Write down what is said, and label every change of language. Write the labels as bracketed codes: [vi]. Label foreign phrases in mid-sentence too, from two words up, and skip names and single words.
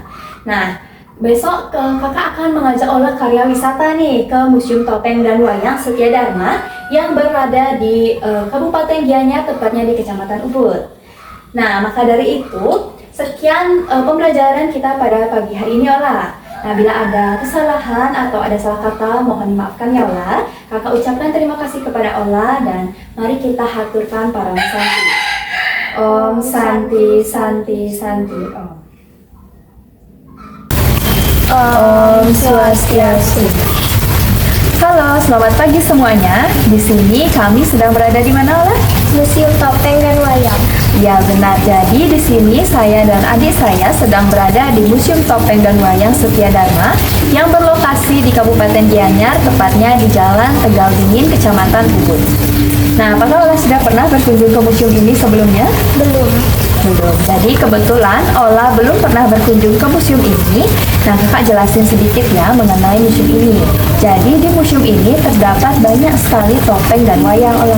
[id] Nah, besok kakak akan mengajak Ola karya wisata nih ke Museum Topeng dan Wayang Setia Dharma yang berada di Kabupaten Gianyar, tepatnya di Kecamatan Ubud. Nah, maka dari itu, sekian pembelajaran kita pada pagi hari ini Ola. Nah, bila ada kesalahan atau ada salah kata, mohon dimaafkan ya Ola. Kakak ucapkan terima kasih kepada Ola dan mari kita haturkan para santi. [sa] Om Santi Santi Santi Om. Om Swastiastu. [id] Halo, selamat pagi semuanya. Di sini kami sedang berada di mana, Ola? Museum Topeng dan Wayang. Ya, benar. Jadi di sini saya dan adik saya sedang berada di Museum Topeng dan Wayang Setia Dharma yang berlokasi di Kabupaten Gianyar, tepatnya di Jalan Tegal Dingin, Kecamatan Ubud. Nah, apakah Ola sudah pernah berkunjung ke museum ini sebelumnya? Belum. Belum. Jadi kebetulan Ola belum pernah berkunjung ke museum ini. Nah, kakak jelasin sedikit ya mengenai museum ini. Jadi di museum ini terdapat banyak sekali topeng dan wayang Ola.